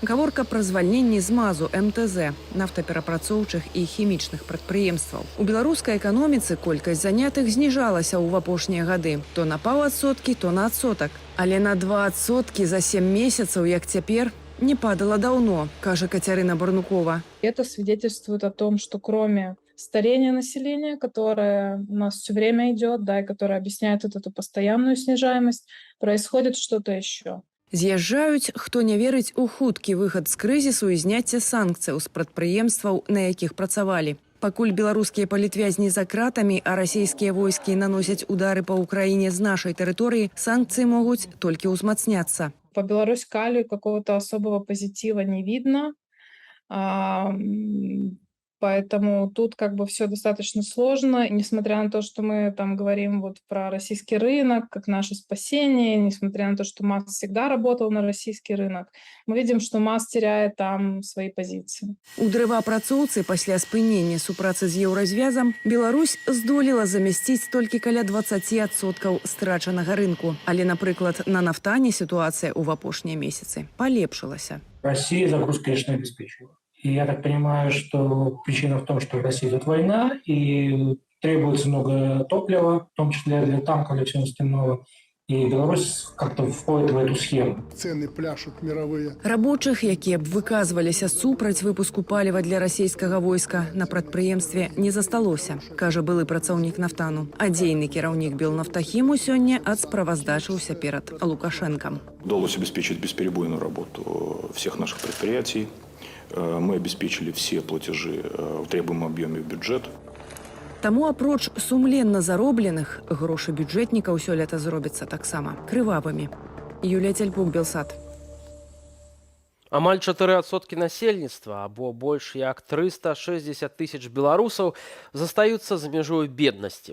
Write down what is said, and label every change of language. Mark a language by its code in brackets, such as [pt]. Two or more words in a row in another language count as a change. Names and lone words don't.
[be] Гаворка пра звальненні з МАЗу, МТЗ, нафтаперапрацоўчых і хімічных прадпрыемстваў. У беларускай эканоміцы колькасць занятых зніжалася ў апошнія гады. То на паўадсоткі, то на адсотак. Але на 2% за 7 месяцаў, як цяпер, не падала давно, кажа Кацярына Барнукова. [ru] Это свидетельствует о том, что кроме старения населения, которое у нас все время идет, и которое объясняет эту постоянную снижаемость, происходит что-то еще. [be] З'язджаюць, хто не верыць у хуткі выхад з крызісу і зняцце санкцыяў з прадпрыемстваў, на якіх працавалі. Пакуль беларускія палітвязні за кратамі, а расійскія войскі наносяць удары па Украіне з нашай тэрыторыі, санкцыі могуць толькі ўзмацняцца. [ru] По Беларусь-Калию какого-то особого позитива не видно, поэтому тут все достаточно сложно. И несмотря на то, что мы там говорим про российский рынок, как наше спасение, несмотря на то, что МАЗ всегда работал на российский рынок, мы видим, что МАЗ теряет там свои позиции. [be] У дрэваапрацоўцы пасля спынення супрацы з еўразвязам Беларусь здолела замясціць толькі каля 20% страчанага рынку. Але, напрыклад, на нафтане ситуация ў апошнія месяцы палепшылася. [ru] Россия загрузку, конечно, обеспечила. И я так понимаю, что причина в том, что в России идет война, и требуется много топлива, в том числе для танков, для всего остального. И Беларусь как-то входит в эту схему. Цены пляшут мировые. [be] Рабочых, якія б выказваліся супраць выпуску паліва для расійскага войска, на прадпрыемстве не засталося, кажа былы працаўнік нафтану. А дзейны кіраўнік Белнафтахіму сёння адсправаздачыўся перад Лукашенком. [ru] Удалось обеспечить бесперебойную работу всех наших предприятий. Мы обеспечили все платежи в требуемом объеме в бюджет. [be] Таму апроч сумленна заробленых, грошы бюджэтнікаў сёлета зробяцца таксама крывавымі. Юлія Цяльпук, Белсат. Амаль 4% насельніцтва, або больш як 360 тысяч беларусаў, застаюцца за мяжою беднасці.